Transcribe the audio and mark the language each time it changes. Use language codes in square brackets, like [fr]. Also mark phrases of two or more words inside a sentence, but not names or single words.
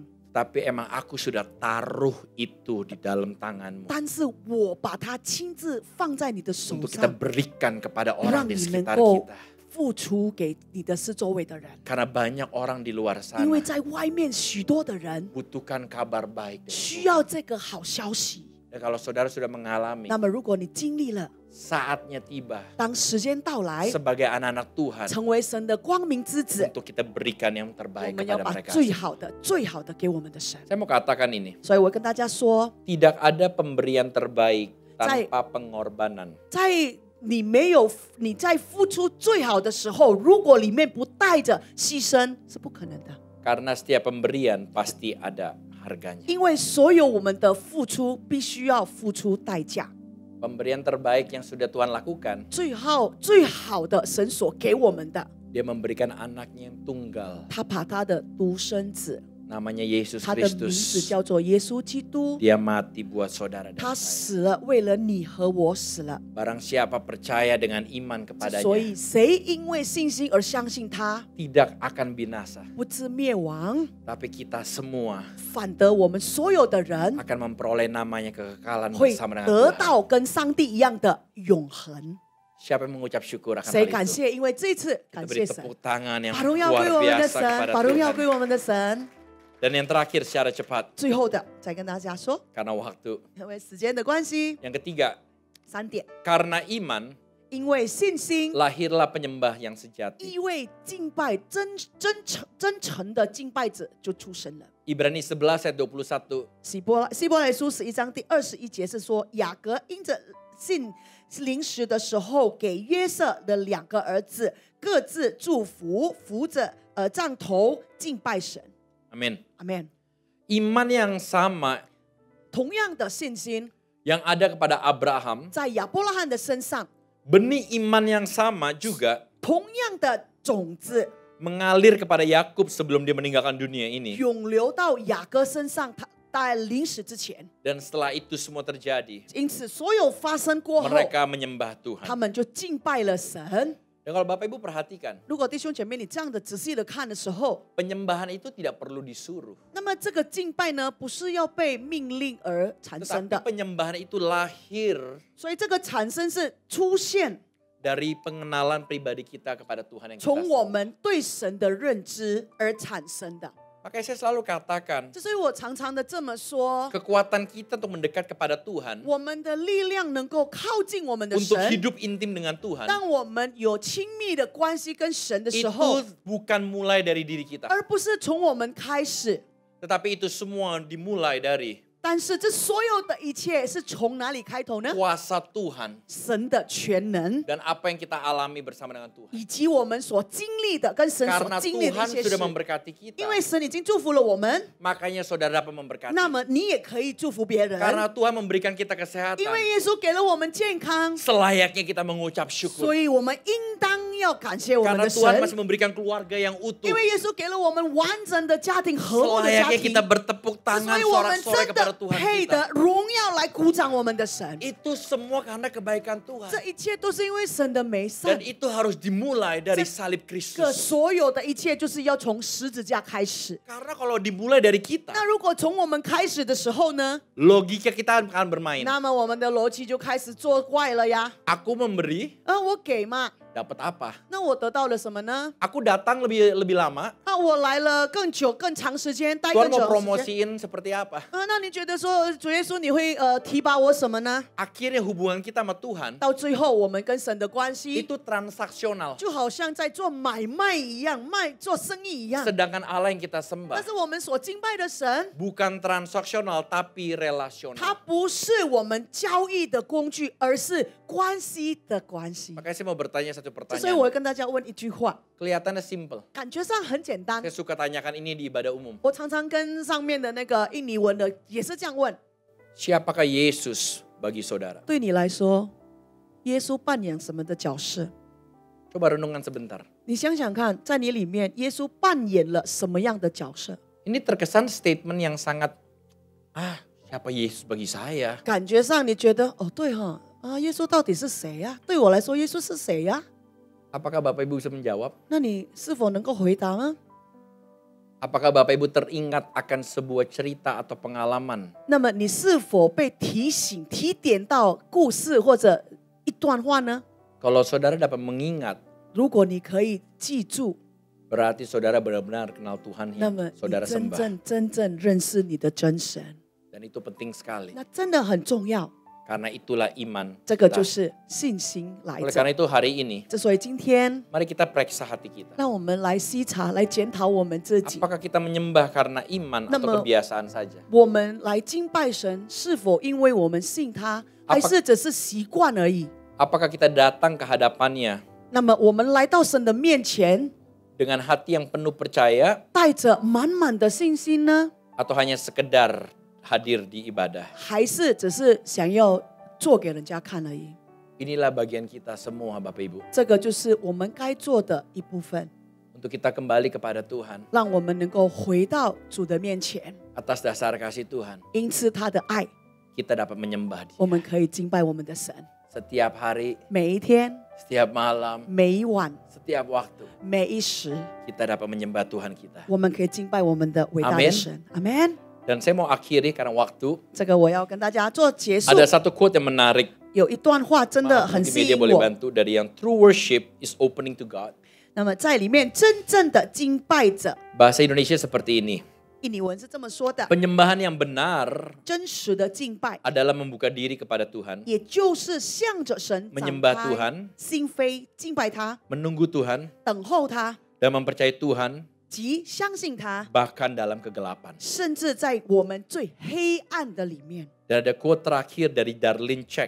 [id] Tapi emang aku sudah taruh itu di dalam tanganmu. [zh] 但是我把它亲自放在你的手 [id] Untuk kita [zh] 上， [id] berikan kepada orang [zh] 让 [id] di [zh] 你能 [id] sekitar [zh] 够 [id] kita. [zh] 付出给你的四周围的人。 [id] Karena banyak orang di luar [zh] 因为 [id] sana [zh] 在外面许多的人 [id] butuhkan kabar baik. dari [zh] 需 [id] Tuhan. [zh] 要这个好消息。 [id] Dan kalau saudara sudah mengalami, [zh] 那么如果你经历了， [id] saatnya tiba [zh] 当时间到来， [id] sebagai anak-anak Tuhan [zh] 成为神的光明之子， [id] untuk kita berikan yang [zh] 我 [id] terbaik [zh] 们要 [id] kepada [zh] 把 [id] mereka. [zh] 最好的、最好的给我们的神。 [id] Saya mau katakan ini, [zh] 所以我跟大家说， [id] tidak ada pemberian terbaik Saya- tanpa pengorbanan. [zh] 在你在付出最好的时候，如果里面不带着牺牲，是不可能的。 [id] Karena setiap pemberian pasti ada harganya. [zh] 因为所有我们的付出必须要付出代价。 [id] Pemberian terbaik yang sudah Tuhan lakukan, [zh] 最好的神所给我们的， [id] Dia memberikan anaknya yang tunggal. [zh] 他把他的独生子， [id] Namanya Yesus [zh] 他的名字 [id] Kristus. [zh] 叫做耶稣基督， [id] Dia mati buat saudara [zh] 他 [id] dan saya. [zh] 死了，为了你和我死了。 [id] Barang siapa percaya dengan iman [zh] 所 [id] kepadanya, [zh] 以谁因为信心而相信他， [id] tidak akan binasa. [zh] 不致灭亡， [id] Tapi kita semua [zh] 反得我们所有的人 [id] akan memperoleh namanya kekekalan [zh] 会 [id] bersama dengan [zh] 得 [id] Tuhan. [zh] 到跟上帝一样的永恒。 [id] Siapa yang mengucap syukur akan [zh] 谁 [id] hal [zh] 感 [id] itu? [zh] 谢？因为这次 [id] Kita [zh] 感 [id] beri [zh] 谢神， [id] tepuk tangan yang [zh] 把荣耀 [id] luar [zh] 归我们的 [id] biasa [zh] 神， [id] kepada [zh] 把荣耀 [id] Tuhan. [zh] 归我们的神。 [id] Dan yang terakhir secara cepat, [zh] 最后的，再跟大家说， [id] karena waktu. [zh] 因为时间的关系， [id] Yang ketiga, [zh] 3点， [id] karena iman [zh] 因为信心， [id] lahirlah penyembah yang sejati. [zh] 因为敬拜真诚的敬拜者就出生了。 [id] Ibrani 11 ayat 21. [zh] 希伯来书11章第21节是说，雅各因着信临时的时候，给约瑟的2个儿子各自祝福，扶着杖头敬拜神。 [id] Amin. [zh] 阿门。 [id] Iman yang sama [zh] 同样的信心， [id] yang ada kepada Abraham, [zh] 在亚伯拉罕的身上， [id] benih iman yang sama juga [zh] 同样的种子 [id] mengalir kepada Yakub sebelum dia meninggalkan dunia ini. [zh] 涌流到雅各身上。他在临死之前， [id] Dan setelah itu semua terjadi, [zh] 因此所有发生过后， [id] mereka menyembah [zh] 他 [id] Tuhan. [zh] 们就敬拜了神。 [id] Dan kalau Bapak Ibu perhatikan, [zh] 如果弟兄姐妹你这样的仔细的看的时候， [id] penyembahan itu tidak perlu disuruh. [zh] 那么这个敬拜呢，不是要被命令而产生 [id] Tetapi [zh] 的， [id] penyembahan itu lahir [zh] 所以这个产生是出现 [id] dari pengenalan pribadi kita kepada Tuhan yang kita [zh] 从我 [id] sembah. [zh] 们对神的认知而产生的。 [id] Makanya saya selalu katakan, [zh] 这所以我常常的这么说， [id] kekuatan kita untuk mendekat kepada Tuhan, [zh] 我们的力量能够靠近我们的 [id] untuk [zh] 神。 [id] hidup intim dengan Tuhan, [zh] 当我们有亲密的关系跟神的时候 [id] itu，bukan mulai dari diri kita. [zh] 而不是从我们开始， [id] Tetapi itu semua dimulai dari [zh] 但是这所有的一切是从哪里开头呢？ [id] Kuasa Tuhan [zh] 神的全能， [id] dan apa yang kita alami bersama dengan Tuhan. [zh] 以及我们所经历的跟神所 [id] Karena [zh] 经历的 [id] Tuhan [zh] 一些 [id] sudah [zh] 事。 [id] memberkati kita, [zh] 因为神已经祝福了我们， [id] makanya saudara dapat memberkati. [zh] 那么你也可以祝福别人。 [id] Karena Tuhan memberikan kita [zh] 因 [id] kesehatan, [zh] 为耶稣给了我们健康， [id] selayaknya kita mengucap syukur. [zh] 所以我们应当要感谢我们 [id] Karena [zh] 的 [id] Tuhan [zh] 神。 [id] masih memberikan keluarga yang utuh. [zh] 因为耶稣给了我们完整的家庭、和睦的家 [id] Selayaknya [zh] 庭， [id] kita bertepuk [zh] 所 [id] tangan [zh] 以我们 [id] sorak-sorai [zh] 真 [id] kepada [zh] 的 [id] Tuhan [zh] 配 [id] kita. [zh] 得荣耀来鼓掌我们的神。 [id] Itu semua karena kebaikan Tuhan. [zh] 这一切都是因为神的美善 [id] Dan，itu harus dimulai dari salib [zh] 这 [id] Kristus. [zh] 所有的一切就是要从十字架开始。 [id] Karena kalau dimulai dari kita, [zh] 那如果从我们开始的时候呢， [id] logika kita akan bermain. [zh] 那么我们的逻辑就开始作怪了呀。 [id] Aku memberi, [zh] 我给嘛， [id] dapat apa? [zh] 那我得到了什么呢？ [id] Aku datang lebih lama, [zh] 我来了更久、更长时间，待 [id] Tuhan [zh] 更 [id] mau [zh] 久的时间。 [id] promosiin seperti apa? [zh] 那你觉得说主耶稣你会提拔我什么呢？ [id] Akhirnya hubungan kita sama Tuhan [zh] 到最后我们跟神的关系 [id] itu transaksional. [zh] 就好像在做买卖一样，做生意一样。 [id] Sedangkan Allah yang kita [zh] 但 [id] sembah [zh] 是我们所敬拜的神， [id] bukan transaksional tapi [zh] 它 [id] relasional. [zh] 不是我们交易的工具，而是关系的关系。 [id] Makanya saya mau bertanya satu [zh] 所以我会 [id] pertanyaan. [zh] 跟大家问一句话， [id] Kelihatannya simple. [zh] 感觉上很简单 [id] Saya。suka tanyakan ini di ibadah umum. [zh] 我常常跟上面的那个印尼文的也是这样问： [id] Siapakah Yesus bagi saudara? [zh] 对你来说，耶稣扮演什么的角色？ [id] Coba renungkan sebentar. [zh] 你想想看，在你里面，耶稣扮演了什么样的角色？ [id] Ini terkesan statement yang sangat, siapa Yesus bagi saya? [zh] 感觉上你觉得哦，对哈，耶稣到底是谁呀？对我来说，耶稣是谁呀？ [id] Apakah Bapak Ibu bisa menjawab? [zh] 那你是否能够回答吗？ [id] Apakah Bapak Ibu teringat akan sebuah cerita atau pengalaman [zh] 那么你是否被提醒、提点到故事或者一段话呢？ [id] Kalau saudara dapat mengingat, [zh] 如果你可以记住， [id] berarti saudara benar-benar kenal Tuhan [zh] 那 [id] yang [zh] 么你 [id] saudara [zh] 真 [id] sembah. [zh] 正认识你的真神， [id] Dan itu penting sekali. [zh] 那真的很重要。 [id] Karena itulah iman [zh] 这个 [id] kita. [zh] 就是信心来 [id] Oleh [zh] 着 [id] karena。itu hari ini, [zh] 所以今天， [id] mari kita periksa hati kita. [zh] 让我们来细查、来检讨我们自己。 [id] Apakah kita menyembah karena iman atau Nama- kebiasaan saja? [zh] 我们来敬拜神，是否因为我们信他，还是只是习惯而已？ [id] Apakah kita datang ke hadapannya [zh] 那么我们来到神的面前， [id] dengan hati yang penuh percaya [zh] 带着满满的信心呢， [id] atau hanya sekedar hadir di ibadah? [zh] 还是只是想要做给人家看而已？ [id] Inilah bagian kita semua Bapak Ibu. [zh] 这个就是我们该做的一部分， [id] Untuk kita kembali kepada Tuhan [zh] 让我们能够回到主的面前。 [id] atas dasar kasih Tuhan. [zh] 因此，他的爱， [id] Kita dapat menyembah Dia. [zh] 我们可以敬拜我们的神。 [id] Setiap hari, [zh] 每一天， [id] setiap malam, [zh] 每一晚， [id] setiap waktu. [zh] 每一时， [id] Kita dapat menyembah Tuhan kita. [zh] 我们可以敬拜我们的伟大的 [id] Amen [zh] 神。阿门。 [id] Dan saya mau akhiri karena waktu. [zh] 这个我要跟大家做结束。 [id] Ada satu quote yang menarik. [zh] 有一段话真的很 [id] Mungkin [zh] 吸 [id] media [zh] 引 [id] boleh [zh] 我。 [id] bantu dari yang [en] true worship is opening to God. [zh] 那么在里面真正的敬拜者， [id] Bahasa Indonesia seperti ini. [zh] 印尼文是这么说的： [id] Penyembahan yang benar [zh] 真实的敬拜， [id] adalah membuka diri kepada Tuhan, [zh] 也就是向着神展 [id] menyembah [zh] 开 [id] Tuhan, [zh] 心扉，敬拜他， [id] menunggu Tuhan, [zh] 等候他， [id] dan mempercayai Tuhan [zh] 及相信他， [id] bahkan dalam kegelapan. [zh] 甚至在我们最黑暗的里面。 [id] Dan ada quote terakhir dari Darlene Check,